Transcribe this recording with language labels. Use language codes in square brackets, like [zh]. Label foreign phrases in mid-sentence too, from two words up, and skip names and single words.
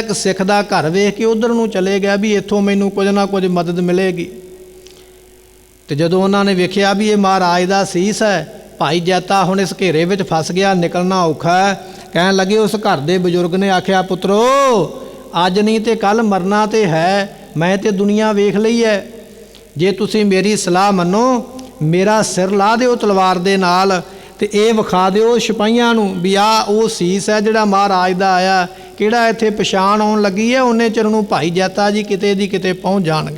[pa] ਇੱਕ ਸਿੱਖ ਦਾ ਘਰ ਵੇਖ ਕੇ ਉਧਰ ਨੂੰ ਚਲੇ ਗਿਆ ਵੀ ਇੱਥੋਂ ਮੈਨੂੰ ਕੁਝ ਨਾ ਕੁਝ ਮਦਦ ਮਿਲੇਗੀ। ਤੇ ਜਦੋਂ ਉਹਨਾਂ ਨੇ ਵੇਖਿਆ ਵੀ ਇਹ ਮਹਾਰਾਜ ਦਾ ਸੀਸ ਹੈ, ਭਾਈ ਜੈਤਾ ਹੁਣ ਇਸ ਘੇਰੇ ਵਿੱਚ ਫਸ ਗਿਆ, ਨਿਕਲਣਾ ਔਖਾ ਹੈ। ਕਹਿਣ ਲੱਗੇ, ਉਸ ਘਰ ਦੇ ਬਜ਼ੁਰਗ ਨੇ ਆਖਿਆ, ਪੁੱਤਰੋ ਅੱਜ ਨਹੀਂ ਤਾਂ ਕੱਲ੍ਹ ਮਰਨਾ ਤਾਂ ਹੈ, ਮੈਂ ਤਾਂ ਦੁਨੀਆ ਵੇਖ ਲਈ ਹੈ। ਜੇ ਤੁਸੀਂ ਮੇਰੀ ਸਲਾਹ ਮੰਨੋ, ਮੇਰਾ ਸਿਰ ਲਾਹ ਦਿਓ ਤਲਵਾਰ ਦੇ ਨਾਲ ਤੇ ਇਹ ਵਿਖਾ ਦਿਓ ਸਿਪਾਹੀਆਂ ਨੂੰ ਵੀ ਆਹ ਉਹ ਸੀਸ ਹੈ ਜਿਹੜਾ ਮਹਾਰਾਜ ਦਾ ਆਇਆ, ਕਿਹੜਾ ਇੱਥੇ ਪਛਾਣ ਆਉਣ ਲੱਗੀ ਹੈ, ਉੱਨੇ ਚਿਰ ਨੂੰ ਭਾਈ ਜੈਤਾ ਜੀ ਕਿਤੇ ਦੀ ਕਿਤੇ ਪਹੁੰਚ ਜਾਣਗੇ।